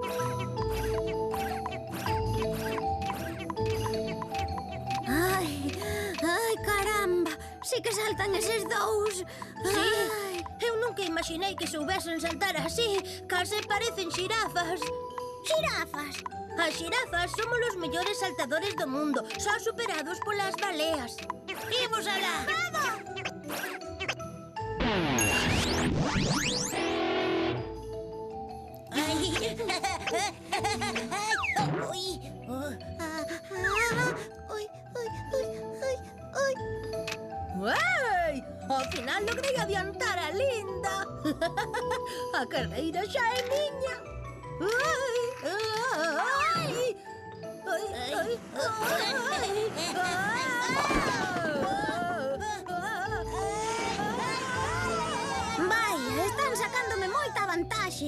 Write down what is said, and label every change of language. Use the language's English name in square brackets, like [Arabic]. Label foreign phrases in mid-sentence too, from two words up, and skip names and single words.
[Galician] Ai, ai, caramba, sí que saltan eses dous. Ai. Eu nunca imaginei que soubesen saltar así. Case parecen xirafas. Xirafas. As xirafas somos os mellores saltadores do mundo, só superados polas baleas. Imos alá. Ui. Ui, ui, ui, ui, ui. ¡Uai! Ao final logrei adiantar a Linda. A carreira xa é miña. Ai, ai, ai, ai, Vai, están sacándome moita vantaxe.